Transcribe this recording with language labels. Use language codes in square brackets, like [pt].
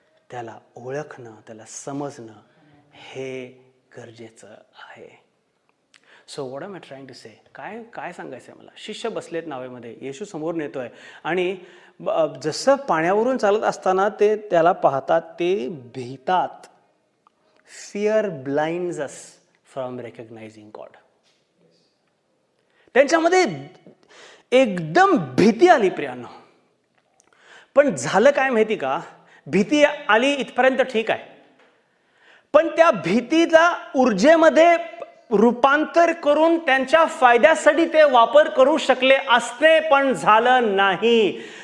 [mr] त्याला ओळखणं, त्याला समजणं हे गरजेचं आहे. [en] so what am I trying to say, [mr] काय काय सांगायचं आहे मला. शिष्य बसलेत नावेमध्ये, येशू समोर नेतोय आणि जसं पाण्यावरून चालत असताना ते त्याला पाहतात, ते भीतात. [en] Fear blinds us from recognizing God. [mr] त्यांच्यामध्ये एकदम भीती आली प्रियांनो. पण झालं काय माहिती का, भीती आली इथपर्यंत ठीक आहे, पण त्या भीतीला ऊर्जेमध्ये रूपांतर करून त्यांच्या फायद्यासाठी ते वापर करू शकले असते, पण झालं नाही.